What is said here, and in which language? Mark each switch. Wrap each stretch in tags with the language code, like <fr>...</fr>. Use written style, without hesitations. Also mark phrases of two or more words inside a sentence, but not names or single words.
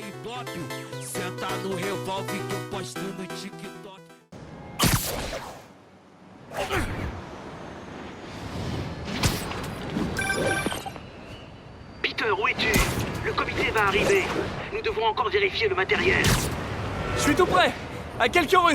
<pt>óbvio. Senta no revólver que eu posto no TikTok.</pt> <fr>Peter, où es-tu? Le comité va arriver. Nous devons encore vérifier le matériel. Je suis tout prêt. À quelques rues.</fr>